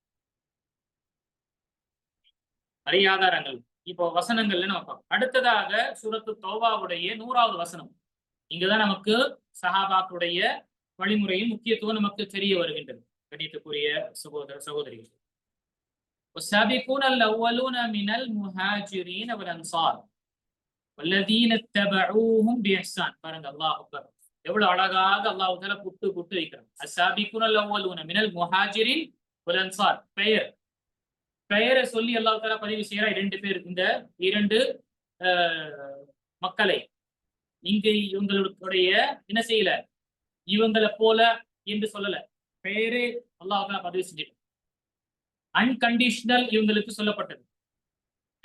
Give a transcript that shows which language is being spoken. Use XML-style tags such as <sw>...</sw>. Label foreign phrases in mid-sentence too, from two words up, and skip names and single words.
<ta>நிறைய ஆதாரங்கள் இப்போ வசனங்கள்ல நம்ம பார்ப்போம். அடுத்ததாக சூரத்து தௌபாவுடைய 100வது வசனம். இங்குதான் நமக்கு சஹாபாக்களுடைய வழிமுறையின் முக்கியத்துவம் நமக்கு தெரிய வருகின்றது. கணித்துக்குரிய சகோதரிகள்,</ta> <ar>والسابقون الأولون من المهاجرين والأنصار والذين اتبعوهم بإحسان.</ar> <ta>பாருங்க,</ta> <ar>الله أكبر,</ar> <ta>எவ்வளவு அழகாக</ta> <ar>الله تعالى</ar> <ta>புட்டு வைக்கிறார்.</ta> <ar>السابقون الأولون من المهاجرين والأنصار,</ar> <ta>பெயரை சொல்லி</ta> <ar>الله تعالى</ar> <ta>பதிவு செய்யறார். 2 பேர், இந்த 2 மக்களை இங்கு இவங்களுடைய என்ன செய்யல, இவங்களை போல என்று சொல்லல, பெயரே</ta> <ar>الله تعالى</ar> <ta>பதிவு செஞ்சிட்டு அன்கண்டிஷனல் இவங்களுக்கு சொல்லப்பட்டது.</ta>